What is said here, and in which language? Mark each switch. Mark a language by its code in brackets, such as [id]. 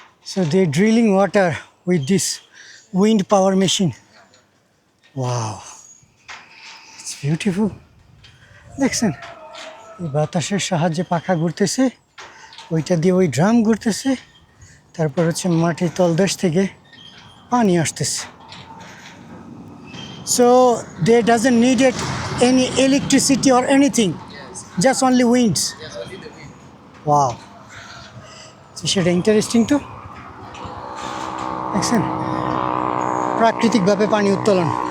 [en] So they're drilling water with this wind power machine. Wow, it's beautiful. [bn] দেখছেন, এই বাতাসের সাহায্যে পাখা ঘুরতেছে, ওইটা দিয়ে ওই ড্রাম ঘুরতেছে, তারপর হচ্ছে মাটির তলদেশ থেকে পানি আসতেছে। [en] So there doesn't need it any electricity or anything, just only winds. Yes, only the wind. [bn] Wow, so সেটা ইন্টারেস্টিং তো। দেখছেন, প্রাকৃতিকভাবে পানি উত্তোলন।